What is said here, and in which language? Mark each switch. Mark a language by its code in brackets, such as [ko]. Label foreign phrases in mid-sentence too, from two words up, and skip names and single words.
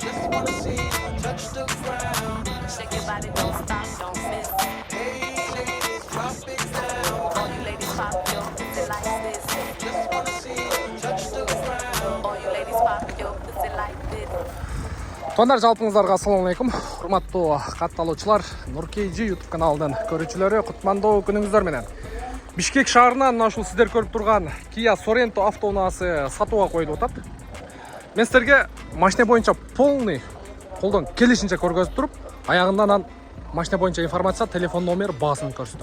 [en] Shake your body, don't stop, don't miss. All you ladies pop your pussy like this. All you ladies pop your pussy like this. [ky] Тондар жалпыңыздарға ассалаумалейкум. Урматтуу катталуучулар, Нуркейжи YouTube каналынын көрүүчүлөрү, кутмандуу күнүңүздөр менен. Бишкек шаарынан мына ушул сиздер көрүп турган Kia Sorento автоунаасы сатууга коюлуп атат. Мен сиздерге машина боюнча полный колдон келишинче көргөзүп туруп, аягынан машина боюнча информация, телефон номер, баасын көрсөтөм.